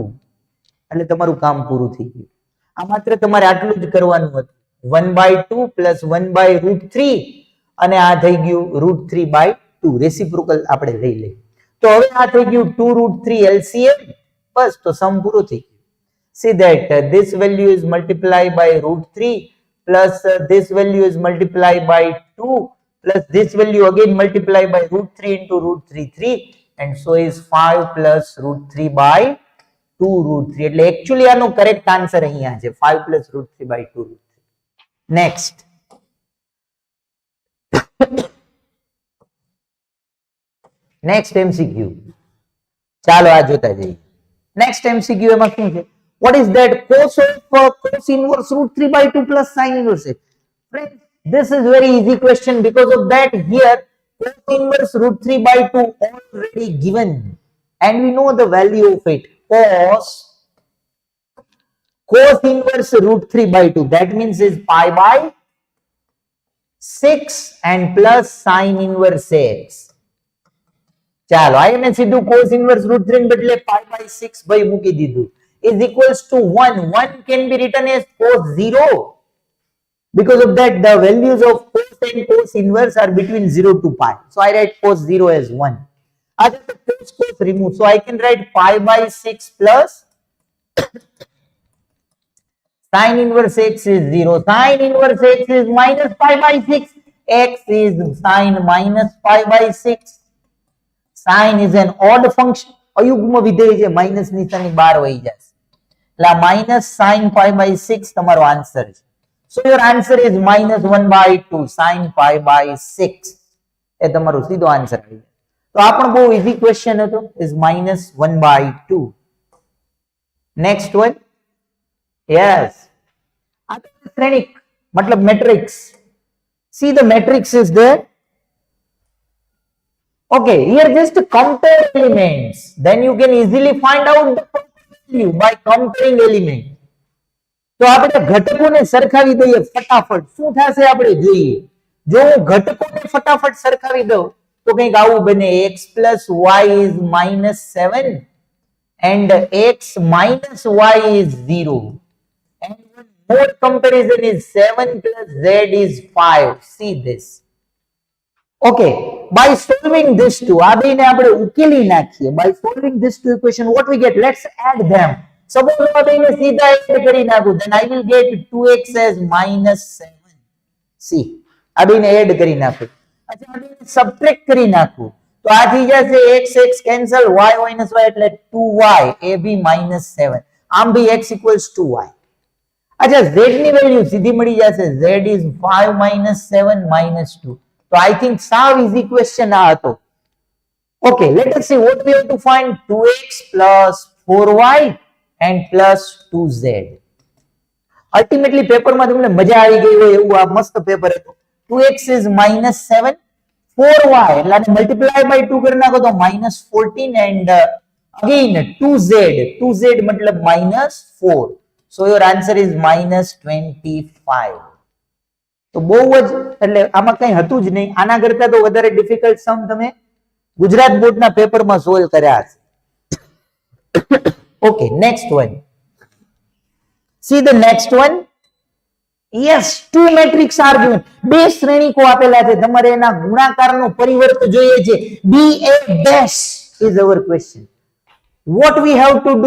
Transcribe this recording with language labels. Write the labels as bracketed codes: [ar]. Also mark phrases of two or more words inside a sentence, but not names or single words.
[gu] એટલે તમારું કામ પૂરું થઈ ગયું. આ માત્ર તમારે આટલું જ કરવાનું હતું. 1/2 પ્લસ 1/√3 અને આ થઈ ગયું √3/2. રેસિપ્રોકલ આપણે લઈ લઈએ તો હવે આ થઈ ગયું 2√3 LCM. બસ તો સમ પૂરો થઈ ગયો. [en] See that this value is multiplied by √3 plus this value is multiplied by 2 plus this value again multiplied by √3 into √3 and so is 5 plus √3/2 √3. [gu] એટલે એકચ્યુઅલી આનો [en] correct answer [gu] અહીંયા છે 5 plus √3/2 √3. [en] Next. Next MCQ. [gu] ચાલો આ જોતા જઈએ. [en] Next MCQ [gu] એમાં શું છે? [en] What is that? Cos inverse √3/2 plus sin inverse x. Friends, this is very easy question. Because of that here cos inverse √3/2 already given and we know the value of it. Cos inverse √3/2 that means is pi by 6 and plus sin inverse x. [gu] ચાલો આને સીધું [en] cos inverse √3 [gu] ને બદલે [en] pi by 6 [gu] ભાઈ મૂકી દીધું [en] is equals to 1. 1 can be written as cos 0. Because of that the values of cos and cos inverse are between 0 to pi. So I write cos 0 as 1. I just cos remove. So I can write pi by 6 plus sin inverse x is 0. Sin inverse x is minus pi by 6. X is sin minus pi by 6. Sin is an odd function. [gu] અયુગ્મ વિધેય છે, માઇનસ નિશાની બહાર વહી જશે એટલે [en] minus sin pi by 6 [gu] તમારો આન્સર છે. [en] So your answer is minus 1/2 sin pi by 6. [gu] એ તમારો સીધો આન્સર આવી જાય. તો આ પણ બહુ [en] easy question [gu] હતો. [en] is minus 1/2. next one. [gu] yes, આ શ્રેણિક મતલબ મેટ્રિક્સ. [en] see the matrix is there. Okay, here just compare elements. Then you can easily find out the value by comparing element. [gu] તો આપણે ઘટકોને સરખાવી દઈએ ફટાફટ. શું થશે આપણે જોઈએ. જો હું ઘટકોને ફટાફટ સરખાવી દઉં તો કંઈક આવું બને. [en] x plus y is -7 and x minus y is 0. And one more comparison is 7 plus z is 5. See this. Okay, by solving this two, [gu] આ બેને આપણે ઉકેલી નાખીએ. [en] By solving this two equation, what we get? Let's add them. Suppose [gu] આ બેને સીધા એડ કરી નાખું, [en] then I will get 2x as -7. See, [gu] આ બેને એડ કરી નાખું. અચ્છા, આ બેને સબટ્રેક્ટ કરી નાખું તો આ થઈ જશે x કેન્સલ, [en] y minus y [gu] એટલે 2y, a b -7. આમ ભી [en] x equals to y. [gu] અચ્છા, z ની વેલ્યુ સીધી મળી જશે. [en] z is 5 - 7 - 2. So I think સાવ easy question [gu] આ હતો. [en] Okay, let us see what we have to find. 2x plus 4y and plus 2z. [gu] Ultimately પેપરમાં તમને મજા આવી ગઈ હોય એવું આ મસ્ત પેપર હતું. 2x is -7, 4y એટલે આને [en] multiply by 2 [gu] કરી નાખો તો -14 [en] and again 2z [gu] મતલબ -4. [en] So your answer is -25. [gu] તો બહુ જ એટલે આમાં કઈ હતું જ નહીં. આના કરતા તો વધારે ડિફિકલ્ટ સમ તમે ગુજરાત બોર્ડના પેપરમાં સોલ્વ કર્યા હશે. [en] Okay, next one. See the next one. Yes, two matrix argument. [gu] બે શ્રેણીકો આપેલા છે, તમારે એના ગુણાકારનો પરિવર્ત જોઈએ છે. [en] B A dash is our question. What we have to do?